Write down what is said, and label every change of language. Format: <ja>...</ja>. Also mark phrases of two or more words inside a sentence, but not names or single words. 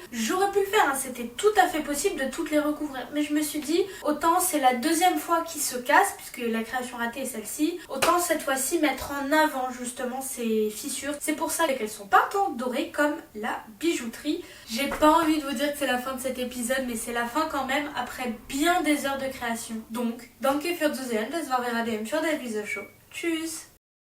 <fr>J'aurais pu le faire, hein, c'était tout à fait possible de toutes les recouvrir, mais je me suis dit autant c'est la deuxième fois qu'ils se cassent puisque la création ratée est celle-ci, autant cette fois-ci mettre en avant justement ces fissures. C'est pour ça qu'elles sont peintes en doré comme la bijouterie. J'ai pas envie de vous dire que c'est la fin de cet épisode, mais c'est la fin quand même après bien des heures de création. Donc,</fr> <de>danke für Zusehen, das war wieder der Video Show. Tschüss!</de>